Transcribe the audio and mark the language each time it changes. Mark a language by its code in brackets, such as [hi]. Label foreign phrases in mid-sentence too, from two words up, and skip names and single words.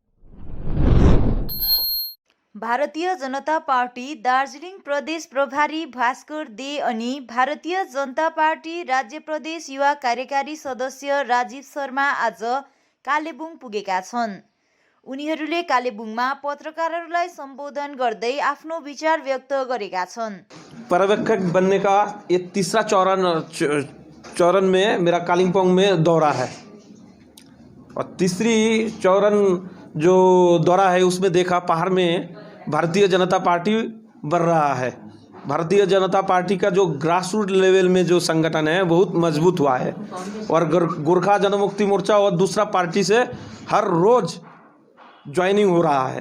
[ne] भारतीय जनता पार्टी दार्जिलिङ प्रदेश प्रभारी भास्कर दे अनि भारतीय जनता पार्टी राज्य प्रदेश युवा कार्यकारी सदस्य राजीव शर्मा आज कालेबुङ पुगेका छन्। उनीहरूले कालेबुङमा पत्रकारहरूलाई सम्बोधन गर्दै आफ्नो विचार व्यक्त गरेका छन्। [hi] पर्यवेक्षक बनने का ये तीसरा चरण में मेरा कालिम्पोंग में दौरा है और तीसरी चरण जो दौरा है उसमें देखा पहाड़ में भारतीय जनता पार्टी बढ़ रहा है। भारतीय जनता पार्टी का जो [en] grassroot level [hi] में जो संगठन है बहुत मजबूत हुआ है और गोरखा जनमुक्ति मोर्चा और दूसरा पार्टी से हर रोज ज्वाइनिंग हो रहा है।